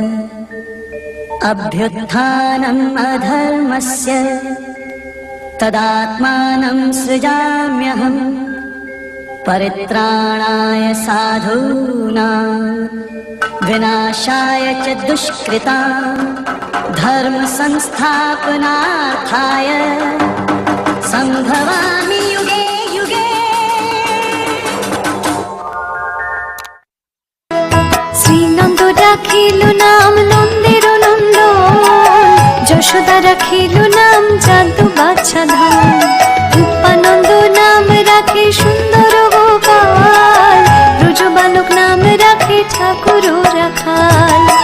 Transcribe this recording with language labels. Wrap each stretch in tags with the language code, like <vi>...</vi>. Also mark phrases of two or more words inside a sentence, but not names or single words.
<sa>अभ्युत्थानम् अधर्मस्य तदात्मानं सृजाम्यहम् परित्राणाय साधूनां विनाशाय च दुष्कृतां धर्म संस्थापनार्थाय संभवामि युगे युगे।</sa> <bn>শ্রীনন্দ রাখিল নাম নন্দের নন্দন, যশোদা রাখিল নাম জাদু বাচ্চা ধান, রূপানন্দ নাম রাখে সুন্দর গোপাল, ব্রজ বালক নাম রাখে ঠাকুর রাখাল।</bn>